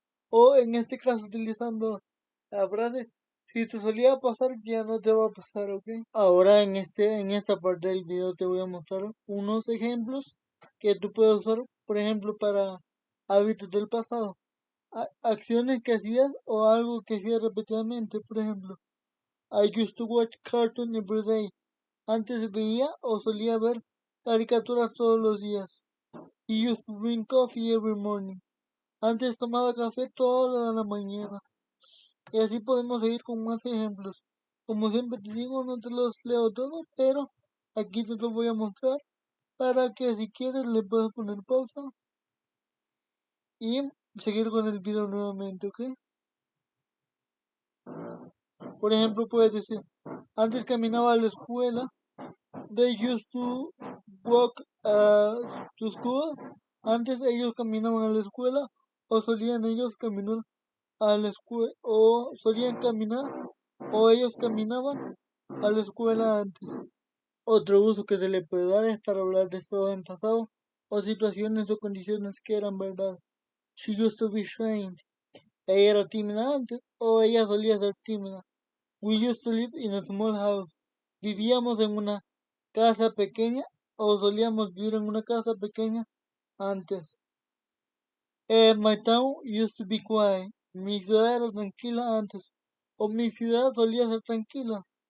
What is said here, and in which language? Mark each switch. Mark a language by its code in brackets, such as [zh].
[es] O en este caso utilizando la frase, si te solía pasar, ya no te va a pasar, ¿ok? Ahora en esta parte del video te voy a mostrar unos ejemplos que tú puedes usar, por ejemplo, para hábitos del pasado. Acciones que hacías o algo que hacías repetidamente, por ejemplo. [en] I used to watch cartoon every day. [es] Antes veía o solía ver caricaturas todos los días. [en] He used to drink coffee every morning. [es] Antes tomaba café toda la mañana. Y así podemos seguir con más ejemplos. Como siempre te digo, no te los leo todos, pero aquí te los voy a mostrar para que si quieres le puedas poner pausa y seguir con el video nuevamente, ¿ok? Por ejemplo, puedes decir, antes caminaba a la escuela, [en] they used to walk to school. [es] Antes ellos caminaban a la escuela, o solían ellos caminar a la escuela, o solían caminar, o ellos caminaban a la escuela antes. Otro uso que se le puede dar es para hablar de estado en pasado o situaciones o condiciones que eran verdad. [en] She used to be shy. [es] Ella era tímida antes, o ella solía ser tímida. We used to live in a small house. Vivíamos en una casa pequeña, o solíamos vivir en una casa pequeña antes. [en] My town used to be quiet. [es] Mi ciudad era tranquila antes, o mi ciudad solía ser tranquila.